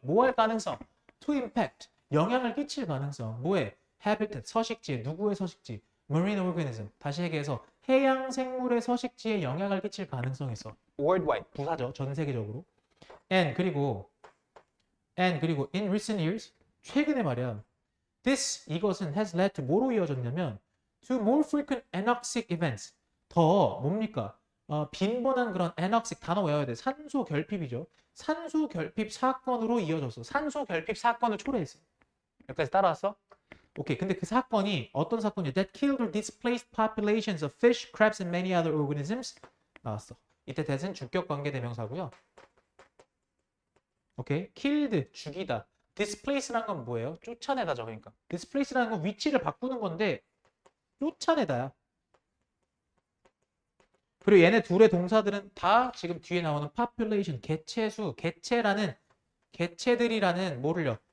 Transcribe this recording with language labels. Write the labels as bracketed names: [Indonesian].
[Korean] 뭐 할 가능성? [English] To impact. [Korean] 영향을 끼칠 가능성. 뭐에? habitat, 서식지. 누구의 서식지? [English] marine organism. [Korean] 다시 얘기해서 해양 생물의 서식지에 영향을 끼칠 가능성이 있어. worldwide. 부사죠. 전 세계적으로. 그리고 [English] in recent years, [Korean] 최근에 말이야. 이것은 [English] has led to [Korean] 뭐로 이어졌냐면 [English] to more frequent anoxic events. [Korean] 더 뭡니까? 빈번한 그런 anoxic 단어 외워야 돼. 산소 결핍이죠. 산소 결핍 사건으로 이어졌어. 산소 결핍 사건을 초래했어. 여기까지 따라왔어? 오케이. 근데 그 사건이 어떤 사건이야? [English] That killed or displaced populations of fish, crabs, and many other organisms. [Korean] 나왔어. 이때 that은 주격 관계 대명사고요. 오케이. killed, 죽이다. displace라는 건 뭐예요? 쫓아내다죠. 그러니까 displace라는 건 위치를 바꾸는 건데 쫓아내다야. 그리고 얘네 둘의 동사들은 다 지금 뒤에 나오는 population, 개체수, 개체들이라는 뭐를요?